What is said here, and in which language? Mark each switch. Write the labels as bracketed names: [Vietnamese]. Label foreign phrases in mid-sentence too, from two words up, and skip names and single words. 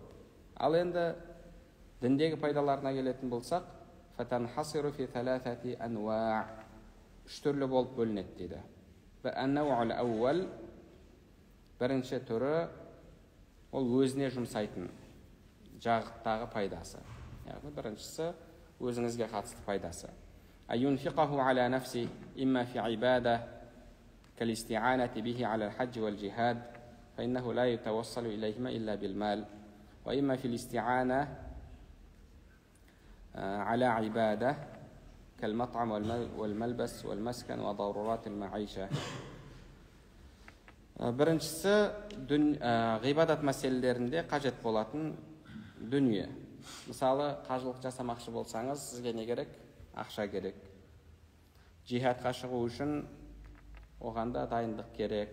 [Kazakh] Ал енді діндегі пайдаларына келетін болсақ, [Arabic] فتنحصر في ثلاثة أنواع', [Kazakh] үш түрлі болып бөлінеді дейді. [Arabic] النوع الأول, [Kazakh] бірінші түрі ол өзіне жұмсайтын жағыттағы пайдасы. Яғни біріншісі өзіңізге қатысты пайдасы. [Arabic] أن ينفقه على نفسه إما في عبادة كالاستعانة به على الحج والجهاد فإنه لا يتوصل إليهما إلا بالمال وإما في الاستعانة على عبادة كالمطعم والملبس والمسكن وضرورة المعيشة. [Kazakh] Біріншісі ғибадат мәселелерінде қажет болатын дүние. Мысалы, қажылық жасамақшы болсаңыз, сізге не керек? Ақша керек. Жихадқа шығу үшін оғанда дайындық керек.